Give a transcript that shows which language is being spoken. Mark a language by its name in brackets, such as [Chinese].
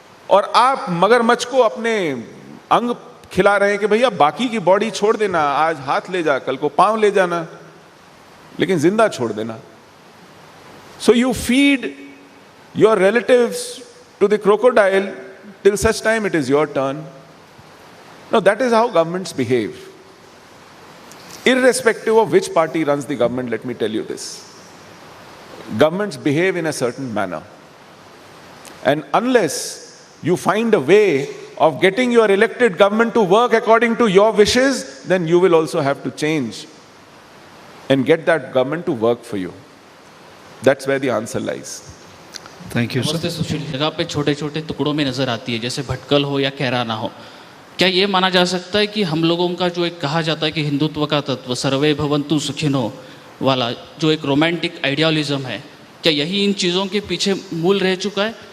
[Hindi] और आप मगरमच्छ को अपने अंग खिला रहे हैं कि भैया बाकी की बॉडी छोड़ देना, आज हाथ ले जा, कल को पांव ले जाना, लेकिन जिंदा छोड़ देना। [English] So you feed your relatives to the crocodile till such time it is your turn. Now that is how governments behave. Irrespective of which party runs the government, let me tell you this. Governments behave in a certain manner. And unless you find a way of getting your elected government to work according to your wishes, then you will also have to change and get that government to work for you. That's where the answer lies. Thank you, sir. [Hindi] नमस्ते सुशील। जगह पे छोटे छोटे टुकड़ों में नजर आती है, जैसे भटकल हो या कैराना हो। क्या ये माना जा सकता है कि हम लोगों का जो एक कहा जाता है कि हिंदुत्व का तत्व, [Sanskrit] सर्वे भवन्तु सुखिनो [Hindi] वाला जो एक रोमांटिक आइडियालिज्म है, क्या यही इन चीज़ों के पीछे मूल रह चुका है?